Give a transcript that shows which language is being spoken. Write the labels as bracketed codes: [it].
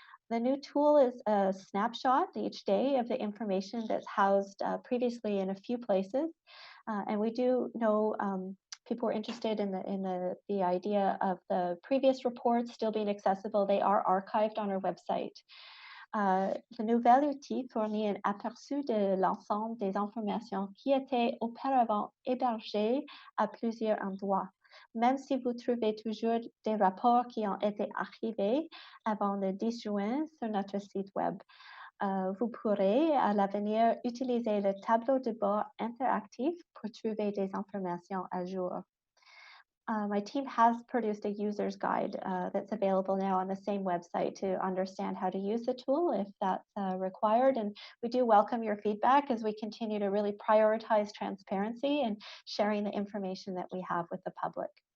[en] The new tool is a snapshot each day of the information that's housed previously in a few places. And we do know people are interested in the idea of the previous reports still being accessible. They are archived on our website. [fr] Le nouvel outil fournit un aperçu de l'ensemble des informations qui étaient auparavant hébergées à plusieurs endroits. Même si vous trouvez toujours des rapports qui ont été archivés avant le 10 juin sur notre site web. Vous pourrez à l'avenir utiliser le tableau de bord interactif pour trouver des informations à jour. [en] My team has produced a user's guide that's available now on the same website to understand how to use the tool if that's required. And we do welcome your feedback as we continue to really prioritize transparency and sharing the information that we have with the public.